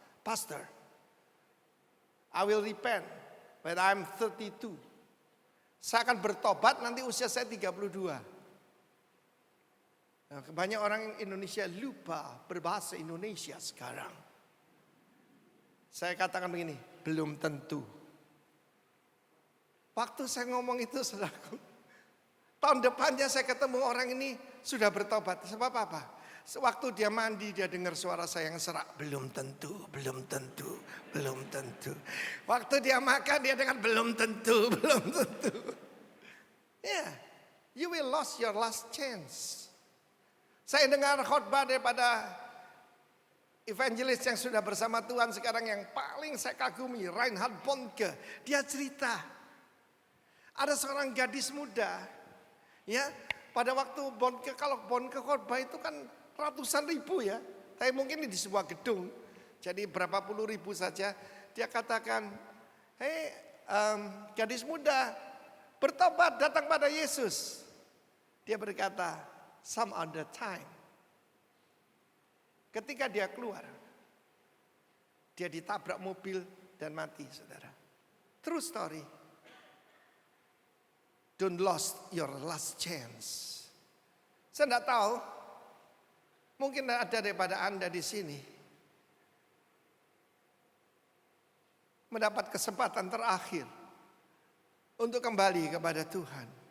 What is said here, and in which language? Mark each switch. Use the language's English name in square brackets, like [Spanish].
[English] Pastor, I will repent when I'm 32. [Indonesian] Saya akan bertobat nanti usia saya 32. Nah, banyak orang Indonesia lupa berbahasa Indonesia sekarang. Saya katakan begini, belum tentu. Waktu saya ngomong itu saudaraku, tahun depannya saya ketemu orang ini sudah bertobat. Sebab apa? Sewaktu dia mandi dia dengar suara saya yang serak, belum tentu, belum tentu, belum tentu. Waktu dia makan dia dengar belum tentu, belum tentu. [English] Yeah, you will lose your last chance. [Indonesian] Saya dengar khotbah daripada evangelis yang sudah bersama Tuhan sekarang yang paling saya kagumi, Reinhard Bonnke. Dia cerita, ada seorang gadis muda, ya pada waktu Bonnke, kalau Bonnke khotbah itu kan ratusan ribu ya, tapi mungkin di sebuah gedung, jadi berapa puluh ribu saja. Dia katakan, hei gadis muda, bertobat datang pada Yesus. Dia berkata, [English] some other time. [Indonesian] Ketika dia keluar, dia ditabrak mobil dan mati, saudara. [English] True story. Don't lose your last chance. [Indonesian] Saya tidak tahu, mungkin ada daripada Anda di sini mendapat kesempatan terakhir untuk kembali kepada Tuhan.